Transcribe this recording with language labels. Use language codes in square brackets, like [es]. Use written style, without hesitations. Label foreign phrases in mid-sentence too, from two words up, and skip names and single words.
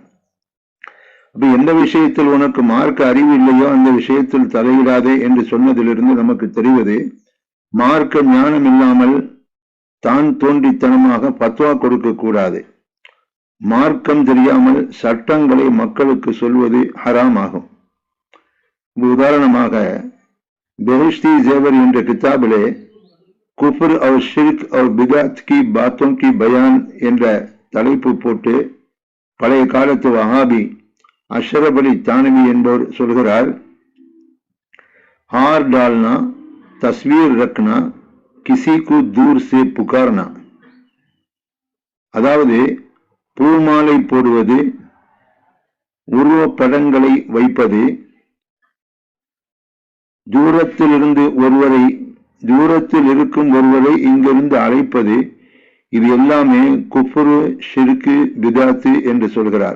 [ta] அப்ப எந்த விஷயத்தில் உனக்கு மார்க்க அறிவு இல்லையோ அந்த விஷயத்தில் தலையிடாதே என்று சொன்னதிலிருந்து நமக்கு தெரிவது, மார்க்க ஞானம் இல்லாமல் தான் தோன்றித்தனமாக பத்வா கொடுக்க கூடாது. மார்க்கம் தெரியாமல் சட்டங்களை மக்களுக்கு சொல்வது ஹராம் ஆகும். உதாரணமாக பெஹிஷ்தி ஜேவர் என்ற கிதாபிலே [hi] कुफ़्र और शिर्क और बिदात की बातों की बयान [ta] என்ற தலைப்பு போட்டு பழைய காலத்து வஹாபி அஷ்ரப் அலி தானவி என்பவர் சொல்கிறார், [hi] हार डालना, तस्वीर रखना, किसी को दूर से पुकारना. [ta] அதாவது பூமாலை போடுவது, உருவ படங்களை வைப்பது, தூரத்தில் இருக்கும் ஒருவரை இங்கிருந்து அழைப்பது, இது எல்லாமே குஃப்ரு, ஷிர்கு, பிதாத்து என்று சொல்கிறார்.